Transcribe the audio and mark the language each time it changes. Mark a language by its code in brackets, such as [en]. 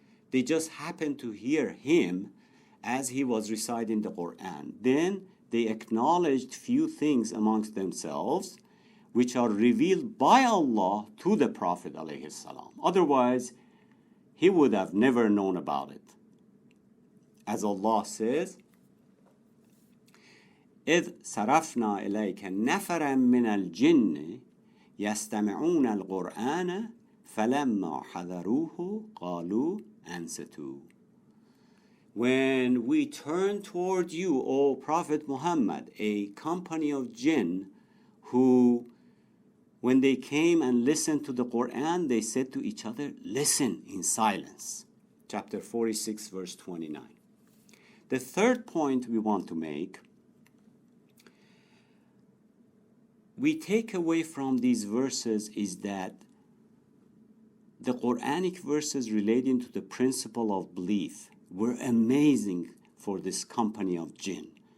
[en] They just happened to hear him as he was reciting the Qur'an. Then they acknowledged few things amongst themselves which are revealed by Allah to the Prophet ﷺ. Otherwise, he would have never known about it. As Allah says, [ar] إذ صرفنا إليك نفرا من الجن يستمعون القرآن فَلَمَّا حَذَرُوهُ قَالُوا أَنْصِتُوا. [en] When we turn toward you, O Prophet Muhammad, a company of jinn who, when they came and listened to the Qur'an, they said to each other, listen in silence. Chapter 46, verse 29. The third point we want to make, we take away from these verses is that the Quranic verses relating to the principle of belief were amazing for this company of jinn.